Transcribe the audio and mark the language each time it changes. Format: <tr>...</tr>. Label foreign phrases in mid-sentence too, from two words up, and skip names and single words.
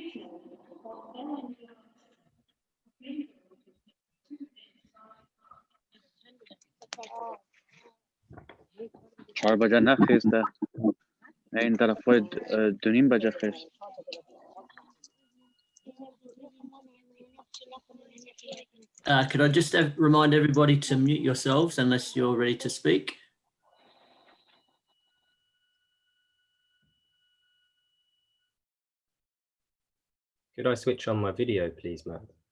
<fa>چهار بجا نخیسته این طرف دونیم بجا خیست.</fa> <en>Could I just remind everybody to mute yourselves unless you're ready to speak? Could I switch on my video, please, Matt?</en>